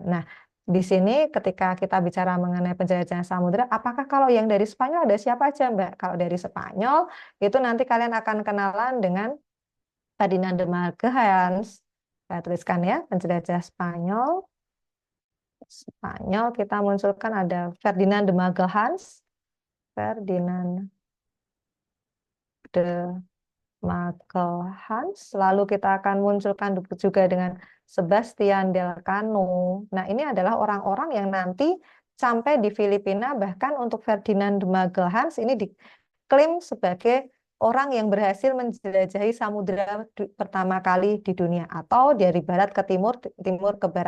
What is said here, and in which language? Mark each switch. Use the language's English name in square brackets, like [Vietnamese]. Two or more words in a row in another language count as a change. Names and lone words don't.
[Indonesian] Nah, di sini ketika kita bicara mengenai penjelajahan samudra, apakah kalau yang dari Spanyol ada siapa aja, Mbak? Kalau dari Spanyol, itu nanti kalian akan kenalan dengan Ferdinand de Magalhães. Saya tuliskan ya, penjelajah Spanyol. Spanyol kita munculkan ada Ferdinand de Magalhães. Ferdinand de Magalhães. Lalu kita akan munculkan juga dengan Sebastian Elcano. Nah, ini adalah orang-orang yang nanti sampai di Filipina, bahkan untuk Ferdinand de Magalhães ini diklaim sebagai orang yang berhasil menjelajahi samudera pertama kali di dunia, atau dari barat ke timur, timur ke barat.